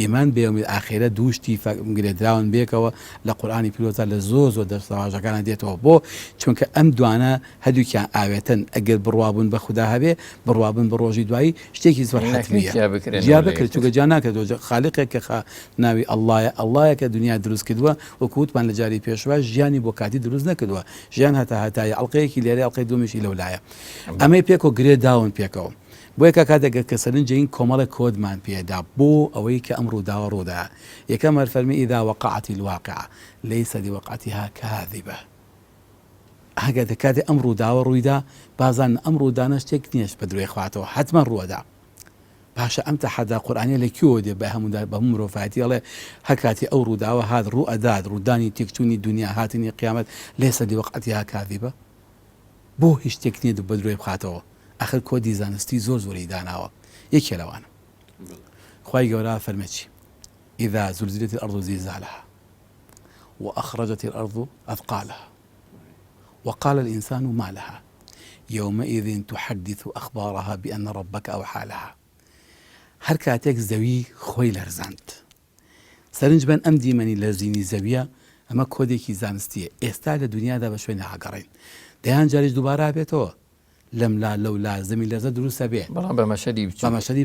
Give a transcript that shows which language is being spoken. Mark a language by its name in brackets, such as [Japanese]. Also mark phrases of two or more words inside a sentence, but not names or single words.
[Central Kurdish] ئیمان بە یەومی ئاخرە دووشتی گرێدراون بێکەوە لە قورئانی پیرۆزە لە زۆر دەستەواژەکانە دێتەوە بۆ چونکە ئەم دوانە هەردووکیان ئاوێتن ئەگەر بڕوابوون بە خوددا هەبێ بڕوابوون بە ڕۆژی دوایی شتێکی زۆر حەتمیە جیا بکرێت چونکە جا ناکرێتەوە خالقێک کە ناوی ئەڵڵایە کە دنیا دروست کردووە وەکووتمان لە جاری پێشوە ژیانی بۆ کاتی دروست نەکردووە ژیان هەتای ئەڵقەیەکی لێرە ئەڵقەی دومیشی لەولایە ئەمەی پێک و گرێ داون پێکەوە بۆ یەکە کاتێک کە سەرنجین کۆمەڵە کۆدمان پێدا بۆ ئەوەی کە ئەم ڕووداوە ڕوودا یەکەم فەرمی [Arabic] ئیذا وقعت الواقعة ليس لوقعتها كاذبة [Central Kurdish] ئەگەر کاتێ ئەم ڕووداوە ڕوویدا بازان ئەم ڕوودانە شتێک نییەش بە درێ خواتەوە حتمما ڕووەدا باشە ئەم تەحەدا قورئانی لە کیەوە دێ بە هەموو مرۆڤایەتی ئەڵێ هەر کاتی ئەو ڕووداوە هات ڕوو ئەدات ڕوودانی تێکچوونی دنیا هاتنی قیامەت [Arabic] ليس لوقعتها كاذبة [Central Kurdish] بۆ هیچ شتێک نییە بە درێ بخاتەوە آخر کۆدی زانستی زۆری داناوە یەکێ لەوانە خوای گەورە فەرمێکی [Arabic] إذا زلزلت الأرض زلزالها وأخرجت الأرض أثقالها وقال الإنسان ما لها يومئذ تحدث أخبارها بأن ربك أوحى لها [Central Kurdish] هەر کاتێک زەوی خۆی لەرزاند سەرنج بن ئەم دیمەنی لەرزینی زەویە ئەمە کۆدێکی زانستیە ئێستا لە دنیادا بە شوێنە ئاگەڕین دەیان جاریش دووبارە بێتەوە لەملا لەولا زەمی لەرزە دروستە بێ بەڵام بە مەشەدی